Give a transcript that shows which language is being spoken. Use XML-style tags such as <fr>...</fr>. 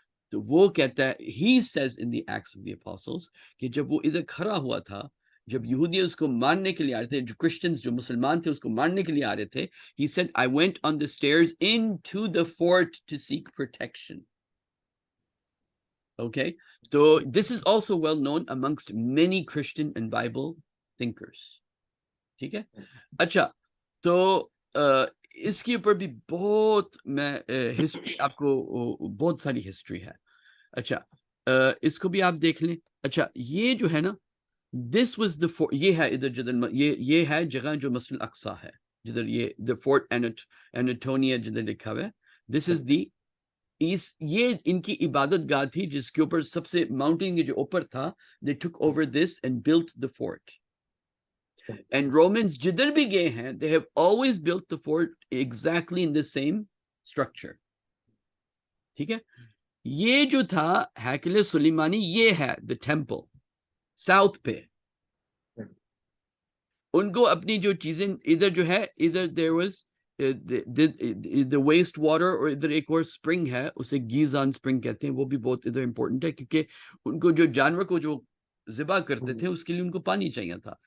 <ur>تو وہ کہتا ہے</ur> <en>he says in the acts of the apostles</en> <ur>کہ جب وہ ادھر کھڑا ہوا تھا جب یہودی اس کو ماننے کے لیے آ رہے تھے جو کرسچنز جو مسلمان تھے اس کو ماننے کے لیے آ رہے تھے</ur> <en>he said I went on the stairs into the fort to seek protection. Okay, so this is also well known amongst many Christian and Bible thinkers.</en> <ur>ٹھیک ہے. اچھا تو اس کے اوپر بھی بہت میں ہسٹری آپ کو بہت ساری ہسٹری ہے. اچھا اس کو بھی آپ دیکھ لیں. اچھا یہ جو ہے نا دس واز دا یہ ہے ادھر جدھر یہ ہے جگہ جو مسجد الاقصی ہے جدھر یہ دا فورٹ اینٹونیا جدھر لکھا ہوا ہے. دس از دی یہ ان کی عبادت گاہ تھی جس کے اوپر سب سے ماؤنٹین کے جو اوپر تھا</ur> <en>they took over this and built the fort. And Romans</en> <ur>جدھر بھی گئے ہیں</ur> <en>they have always built the fort exactly in the same structure.</en> <ur>ٹھیک ہے. یہ جو تھا ہیکل سلیمانی یہ ہے</ur> <en>the temple</en> <ur>ساؤتھ پہ. ان کو اپنی جو چیزیں ادھر جو ہے ادھر</ur> <en>there was the waste water</en> <ur>اور ادھر ایک اور spring ہے اسے گیزان spring کہتے ہیں, وہ بھی بہت ادھر important ہے کیونکہ ان کو جو جانور کو جو ذبح کرتے تھے اس کے لیے ان کو پانی چاہیے تھا.</ur>